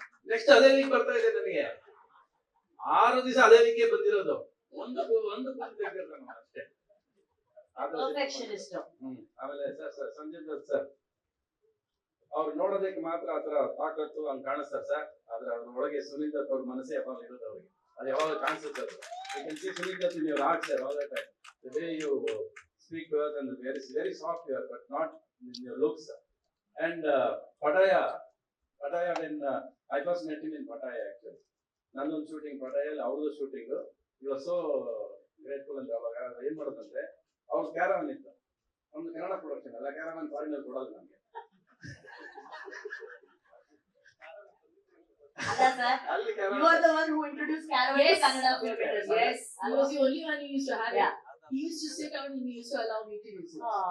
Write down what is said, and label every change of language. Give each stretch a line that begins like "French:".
Kannada: Next ಅದೇ weak ಬರ್ತಾ ಇದೆ ನನಗೆ. 6 ದಿವಸ ಅದೇ ವೀಕೆ ಬಂದಿರೋದು. ಒಂದು ಅಷ್ಟೇ. ಪರ್ಫೆಕ್ಷನಿಸ್ಟ್. ಆಮೇಲೆ ಸರ್ ಸಂಜಯ್ ದತ್ ಸರ್ ಅವ್ರು ನೋಡೋದಕ್ಕೆ ಮಾತ್ರ ಆತರ ತಾಕತ್ತು ಹಂಗ್ ಕಾಣಿಸ್ತಾರೆ ಸರ್. ಆದ್ರೆ ಅವ್ರ ಒಳಗೆ ಸುನೀಲ್ ದತ್ ಅವ್ರ ಮನಸ್ಸೇ ಯಾವಾಗ ಇರೋದು ಅವ್ರಿಗೆ. ಅದು ಯಾವಾಗ ಕಾಣಿಸುತ್ತೆ ಅದು.
English: You can see Sunil Dutt in your heart sir all the time. The way you speak to us and very soft you are, but not in your looks. And Padaya Pattaya, when I first met him in Pattaya actually.
Kannada: ನನ್ನೊಂದು shooting ಪಟಾಯಲ್ಲಿ ಅವ್ರದ್ದು shooting ಇವಾಗ
English: so grateful
Kannada: ಅಂತ ಅವಾಗ ಏನ್ ಮಾಡೋದಂದ್ರೆ ಅವ್ರ caravan ಇತ್ತು ನಮ್ದು ಕನ್ನಡ ಪ್ರೊಡಕ್ಷನ್ ಅಲ್ಲ ಕ್ಯಾರವನ್ ಫಾರಿನಲ್ಲಿ ಕೊಡೋದು ನಮ್ಗೆ ಅಲ್ಲಿ
English: You are the one who introduced Caravan Yes. to Kannada film industry. Yes, he was the only one who used to have Yeah. it. He used to sit down and he used to allow me to use it.